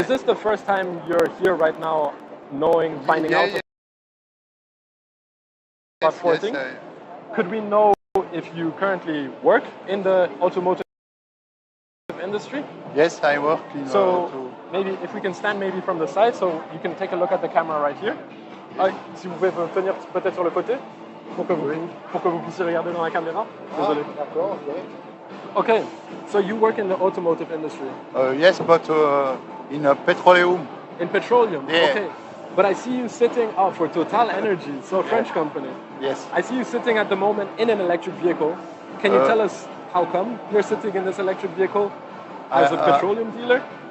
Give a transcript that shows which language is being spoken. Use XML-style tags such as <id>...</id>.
<en>Is this the first time you're here right now, finding out about 4-thing? Yes, Could we know if you currently work in the automotive industry? Yes, I work in... Maybe if we can stand maybe from the side so you can take a look at the camera right here.</en> <fr>Si vous pouvez vous tenir peut-être sur le côté pour que vous puissiez regarder dans la caméra. Désolé. D'accord, okay.</fr> <en>Okay, so you work in the automotive industry. Yes, but in a petroleum. In petroleum? Yeah. Okay. But I see you sitting, for Total Energy, so a French company. Yes. I see you sitting at the moment in an electric vehicle. Can you tell us how come you're sitting in this electric vehicle as a petroleum dealer?</en>